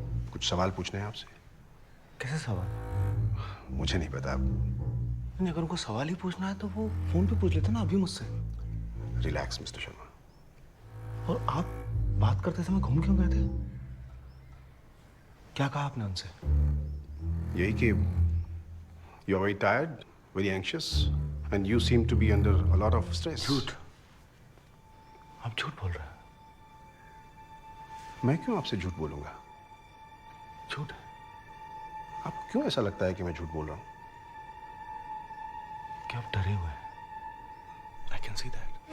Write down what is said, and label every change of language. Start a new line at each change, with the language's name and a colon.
Hindi: कुछ सवाल पूछने हैं आपसे। कैसे सवाल? मुझे नहीं पता। नहीं, अगर उनको सवाल ही पूछना है तो वो फोन पे पूछ लेते ना अभी मुझसे। Relax mister Sharma. और आप बात करते समय घूम क्यों गए थे? क्या कहा आपने उनसे? यही कि
English: you're very tired, very anxious, and you seem to be under a lot of stress.
Hindi: झूठ। आप झूठ बोल रहे हैं। मैं क्यों आपसे झूठ बोलूंगा? झूठ? आपको क्यों ऐसा लगता है कि मैं झूठ बोल रहा हूं? क्या आप डरे हुए हैं?
English: I can see that.